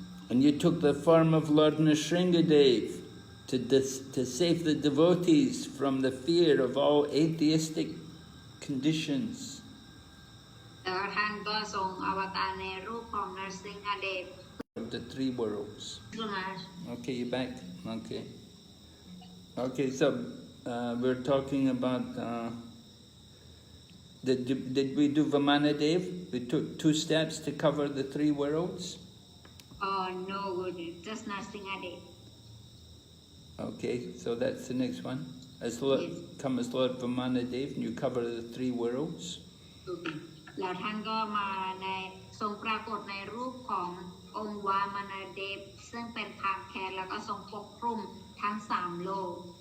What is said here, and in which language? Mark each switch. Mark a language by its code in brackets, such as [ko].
[en] And you took the form of Lord Nrsingadev to save the devotees from the fear of all atheistic conditions. [th] แล้วท่านก็ทรงอวตารในรูปของนรสิงหเดช [en] Of the three worlds. Okay, you back? Okay. Okay, so we're talking about... Did we do Vamanadev? We took 2 steps to cover the 3 worlds? No, just Narsingadev. Okay, so that's the next one. As Lord, Yes. come as Lord Vamanadev, and you cover the 3 worlds. [th] แล้วท่านก็มาในทรงปรากฏในรูปขององค์วามนาเดฟซึ่งเป็นพามแคนแล้วก็ทรงปกคลุมทั้ง3โลก